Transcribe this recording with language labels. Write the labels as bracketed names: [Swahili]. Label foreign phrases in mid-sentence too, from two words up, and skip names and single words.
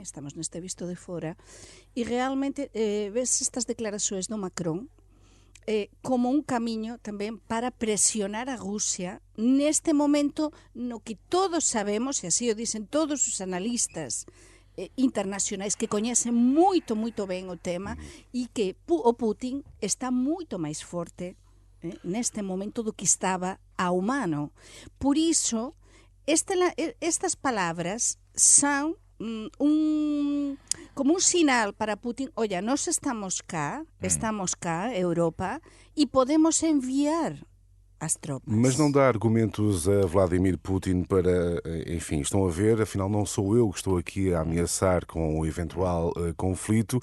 [Galician] Estamos neste visto de fora, e realmente ves estas declarações do Macron como un camiño tamén para presionar a Rusia neste momento no que todos sabemos, e así o dicen todos os analistas internacionais que coñecen moito ben o tema e que o Putin está moito máis forte neste momento do que estaba ao mano. Por iso, estas palabras son como un sinal para Putin, oye, nós estamos cá, Europa, e podemos enviar as tropas. [Portuguese] Mas não dá argumentos a Vladimir Putin para, enfim, estão a ver, afinal não sou eu que estou aqui a ameaçar com o eventual conflito.